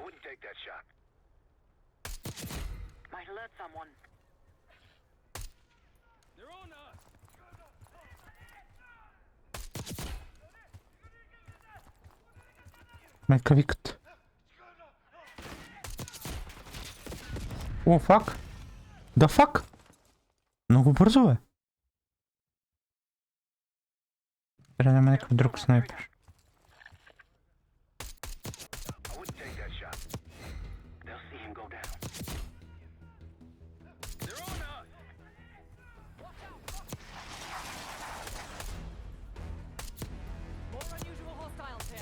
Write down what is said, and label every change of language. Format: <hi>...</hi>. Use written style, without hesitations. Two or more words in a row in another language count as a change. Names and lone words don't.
<en>take that shot. Might alert someone. They're on us.</en> <bg>Майка викат. О, фак! Да фак! Много бързо е. Трябва да няма някакъв друг снайпер.</bg> <en>I wouldn't take that shot. They'll see him go down. They're on us. More unusual hostiles here.</en>